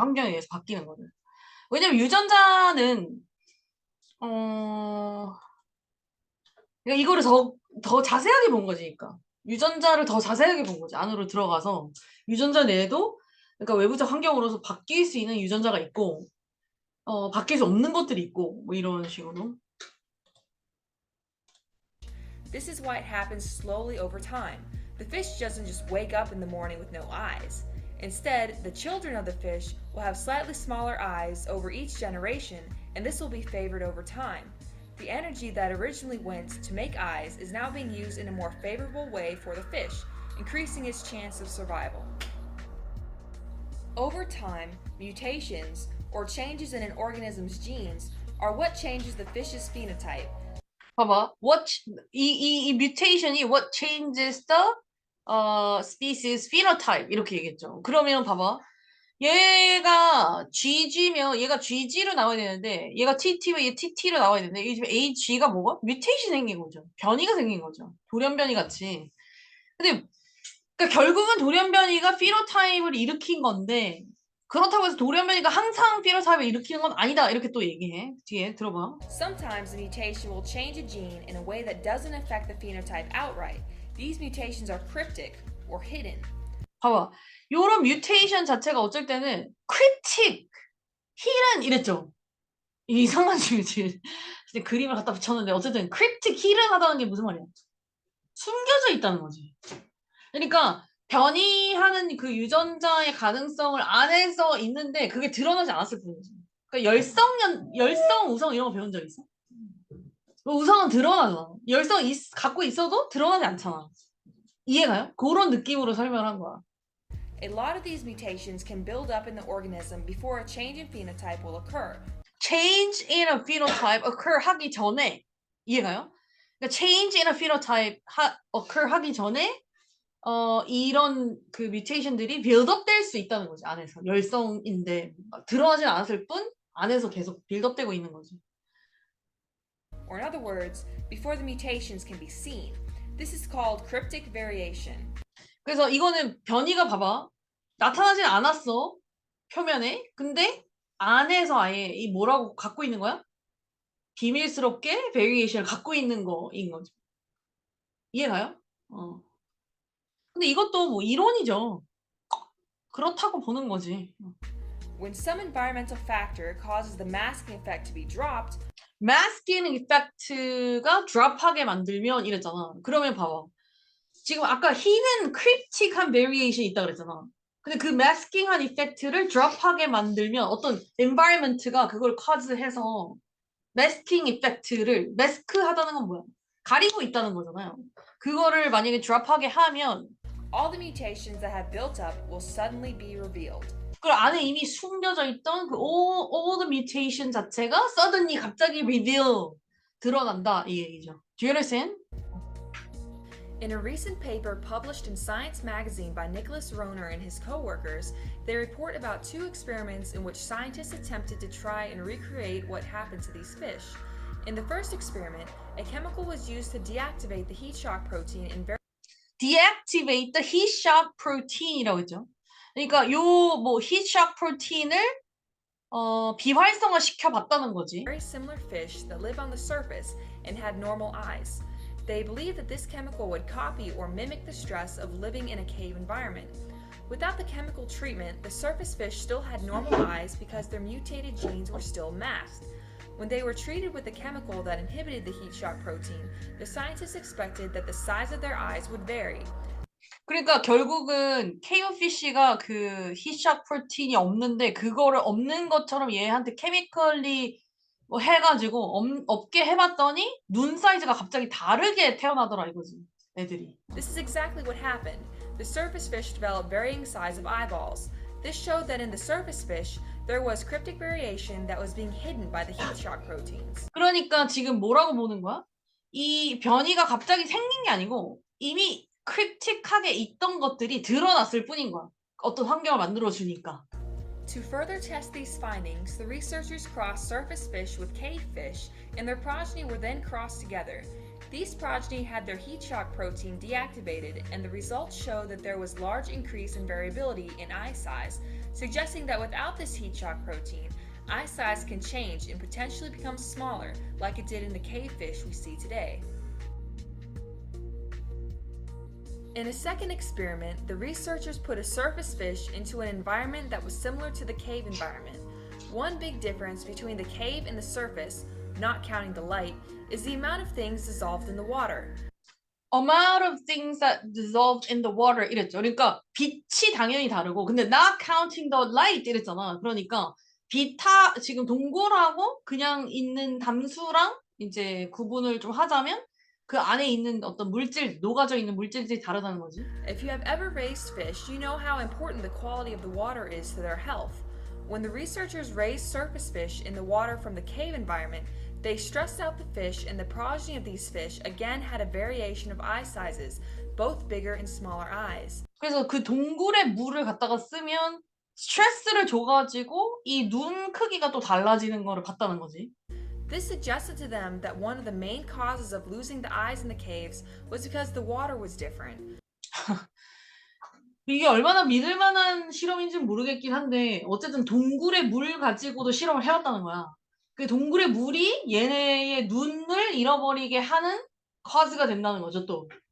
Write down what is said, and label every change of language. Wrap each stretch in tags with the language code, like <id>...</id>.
<ko>환경에 의해서 바뀌는 거를. 왜냐면 유전자는 그러니까 이거를 더 자세하게 본 거지. 그러니까 유전자를 더 자세하게 본 거지. 안으로 들어가서 유전자 내에도 그러니까 외부적 환경으로서 바뀔 수 있는 유전자가 있고 바뀔 수 없는 것들이 있고 뭐 이런 식으로.</ko> <en>This is why it happens slowly over time. The fish doesn't just wake up in the morning with no eyes. Instead, the children of the fish will have slightly smaller eyes over each generation, and this will be favored over time. The energy that originally went to make eyes is now being used in a more favorable way for the fish, increasing its chance of survival. Over time, mutations, or changes in an organism's genes, are what changes the fish's phenotype.</en> <ko>봐봐.</ko> <en>이 mutation이 what changes the species phenotype</en> <ko>이렇게 얘기했죠. 그러면 봐봐. 얘가 GG면 얘가 GG로 나와야 되는데 얘가 TT면 얘 TT로 나와야 되는데 이 집에 AG가 뭐가? 뮤테이션 생긴 거죠. 변이가 생긴 거죠. 돌연변이 같이. 근데 그러니까 결국은 돌연변이가 피노타입을 일으킨 건데 그렇다고 해서 돌연변이가 항상 피노타입을 일으키는 건 아니다. 이렇게 또 얘기해. 뒤에 들어봐.</ko> <en>Sometimes the mutation will change a gene in a way that doesn't affect the phenotype outright. These mutations are cryptic or hidden.</en> <ko>봐봐. 요런 뮤테이션 자체가 어쩔 때는 cryptic, hidden 이랬죠. 이상한 줄지. 그림을 갖다 붙였는데 어쨌든 cryptic, hidden 하다는 게 무슨 말이야? 숨겨져 있다는 거지. 그러니까 변이하는 그 유전자의 가능성을 안에서 있는데 그게 드러나지 않았을 뿐이지. 그러니까 열성, 우성 이런 거 배운 적 있어? 우성은 드러나잖아. 갖고 있어도 드러나지 않잖아. 이해가요? 그런 느낌으로 설명한 거야.</ko> <en>A lot of these mutations can build up in the organism before a change in phenotype will occur. Change in a phenotype occur</en> <ko>하기 전에 이해가요? 그러니까</ko> <en>change in a phenotype occur</en> <ko>하기 전에 이런 그 뮤테이션들이 빌드업 될 수 있다는 거지. 안에서 열성인데 드러나진 않았을 뿐 안에서 계속 빌드업 되고 있는 거지.</ko> <en>Or in other words, before the mutations can be seen. This is called cryptic variation.</en> <ko>그래서 이거는 변이가 봐봐. 나타나진 않았어. 표면에. 근데 안에서 아예 이 뭐라고 갖고 있는 거야? 비밀스럽게 베리에이션을 갖고 있는 거인 거죠. 이해가요? 근데 이것도 뭐 이론이죠. 그렇다고 보는 거지.</ko> <en>When some environmental factor causes the masking effect to be dropped,</en> <ko>masking effect가 drop하게 만들면 이랬잖아. 그러면 봐봐. 지금 아까 hidden cryptic한 variation 있다 그랬잖아. 근데 그 masking한 effect를 drop하게 만들면 어떤 environment가 그걸 cause해서 masking effect를 mask하다는 건 뭐야? 가리고 있다는 거잖아요. 그거를 만약에 drop하게 하면</ko> <en>all the mutations that have built up will suddenly be revealed.</en> <ko>그 안에 이미 숨겨져 있던 그</ko> <en>all the mutation</en> <ko>자체가 suddenly 갑자기 reveal 드러난다 이 얘기죠.</ko> <en>Do you understand? In a recent paper published in Science magazine by Nicholas Roner and his co-workers, they report about 2 experiments in which scientists attempted to try and recreate what happened to these fish. In the first experiment, a chemical was used to deactivate the heat shock protein in deactivate the heat shock protein이라고 했죠.</en> <ko>그러니까 요 뭐 heat shock protein을 비활성화 시켜봤다는 거지.</ko> <en>very similar fish that live on the surface and had normal eyes. They believed that this chemical would copy or mimic the stress of living in a cave environment. Without the chemical treatment, the surface fish still had normal eyes because their mutated genes were still masked. When they were treated with the chemical that inhibited the heat shock protein, the scientists expected that the size of their eyes would vary.</en> <ko>그러니까 결국은 케이오피쉬가 그 히샥 프로틴이 없는데 그거를 없는 것처럼 얘한테 케미컬리 뭐 해가지고 없게 해봤더니 눈 사이즈가 갑자기 다르게 태어나더라 이거지 애들이.</ko> <en>This is exactly what happened. The surface fish developed varying size of eyeballs. This showed that in the surface fish, there was cryptic variation that was being hidden by the heat shock proteins.</en> <ko>그러니까 지금 뭐라고 보는 거야? 이 변이가 갑자기 생긴 게 아니고 이미 크립틱하게 있던 것들이 드러났을 뿐인 거야. 어떤 환경을 만들어 주니까.</ko> <en>To further test these findings, the researchers crossed surface fish with cave fish, and their progeny were then crossed together. These progeny had their heat shock protein deactivated, and the results show that there was large increase in variability in eye size, suggesting that without this heat shock protein, eye size can change and potentially become smaller, like it did in the cave fish we see today. In a second experiment, the researchers put a surface fish into an environment that was similar to the cave environment. One big difference between the cave and the surface, not counting the light, is the amount of things dissolved in the water. Amount of things that dissolved in the water 이랬죠.</en> <ko>그러니까 빛이 당연히 다르고 근데</ko> <en>not counting the light</en> <ko>이랬잖아. 그러니까 지금 동굴하고 그냥 있는 담수랑 이제 구분을 좀 하자면 그 안에 있는 어떤 물질, 녹아져 있는 물질들이 다르다는 거지.</ko> <en>If you have ever raised fish, you know how important the quality of the water is to their health. When the researchers raised surface fish in the water from the cave environment, they stressed out the fish, and the progeny of these fish again had a variation of eye sizes, both bigger and smaller eyes.</en> <ko>그래서 그 동굴에 물을 갖다가 쓰면 스트레스를 줘가지고 이 눈 크기가 또 달라지는 거를 봤다는 거지.</ko> <en>This suggested to them that one of the main causes of losing the eyes in the caves was because the water was different.</en> <ko>이게 얼마나 믿을 만한 실험인지는 모르겠긴 한데 어쨌든 동굴의 물 가지고도 실험을 해왔다는 거야. 그 동굴의 물이 얘네의 눈을 잃어버리게 하는 cause가 된다는 거죠 또.</ko>